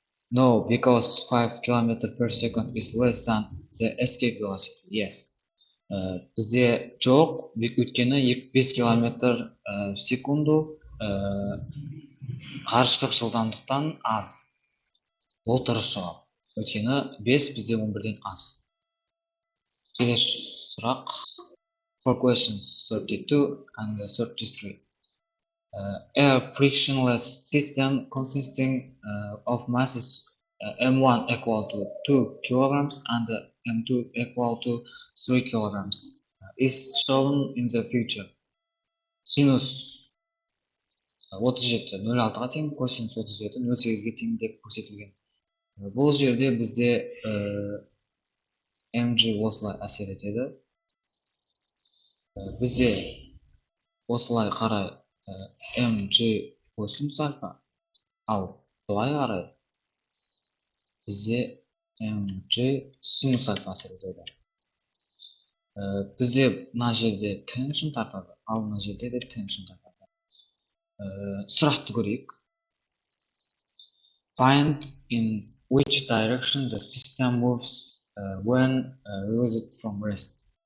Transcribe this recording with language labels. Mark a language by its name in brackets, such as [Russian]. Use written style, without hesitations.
[English] No, because 5 kilometers per second is less than the escape velocity. Yes. [Kazakh] Бізде жоқ, өйткені 5 километр [Russian] в секунду [Kazakh] ғарыштық жылдамдықтан аз. Ол дұрыс жауап. Өйткені 5 бізде 11-ден аз. Келесі сұрақ. [English] For questions 32 and 33. A frictionless system consisting of masses m1 equal to 2 kilograms and m2 equal to 3 kilograms is shown in the future. [Kazakh] Sinus 37 0,6-ға тең, косинус 37 0,8-ге тең деп көрсетілген. Бұл жерде бізде mg осылай әсер етеді. Бізде осылай қарай mg косинус альфа, ал былай қарай бізде mg синус альфа әсер етеді. Бізде мына жерде tension тартады, ал мына жерде де tension тартады. Сұрақты көрейік. [English] Find in which direction the system moves when released from rest.